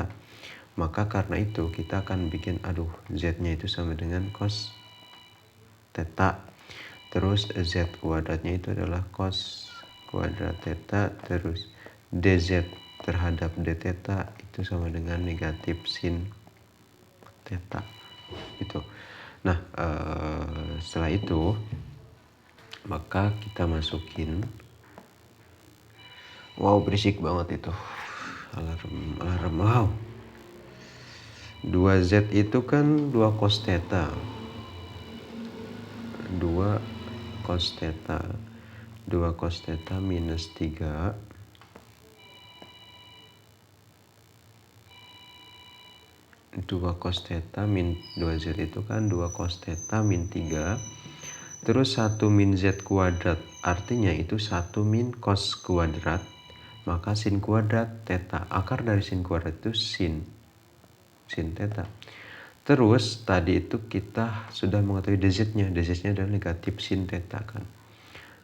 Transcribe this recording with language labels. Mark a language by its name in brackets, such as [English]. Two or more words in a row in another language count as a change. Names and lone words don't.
[Indonesian] Maka karena itu kita akan bikin Z-nya itu sama dengan cos theta, terus Z kuadratnya itu adalah cos kuadrat theta, terus dz terhadap d theta itu sama dengan negatif sin theta gitu. Nah, setelah itu maka kita masukin, wow berisik banget itu alarm. Wow, 2Z itu kan 2 cos theta, 2 cos theta minus 3 2 cos theta min 2Z itu kan 2 cos theta min 3, terus 1 min Z kuadrat, artinya itu 1 min cos kuadrat, maka sin kuadrat theta, akar dari sin kuadrat itu sin theta. Terus tadi itu kita sudah mengetahui dz-nya adalah negatif sin theta kan.